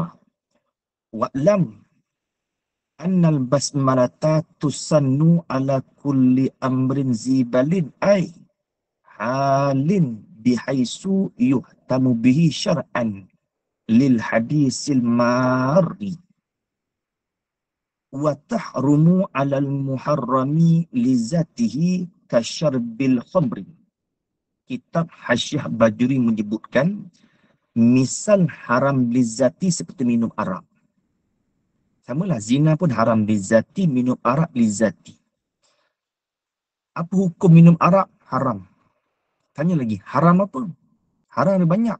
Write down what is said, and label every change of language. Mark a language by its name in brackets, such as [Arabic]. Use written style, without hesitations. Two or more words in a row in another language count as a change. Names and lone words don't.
[Arabic] واعلم أن البسملة تسن على كل أمر ذي بال أي حال بحيث يهتم به شرعا للحديث المار وتحرم على المحرم لذاته كشرب الخمر. [Malay] Kitab Hasyiah Baijuri menyebutkan misal haram lizati seperti minum arak. Samalah zina pun haram lizati, minum arak lizati. Apa hukum minum arak? Haram. Tanya lagi, haram apa? Haram ada banyak.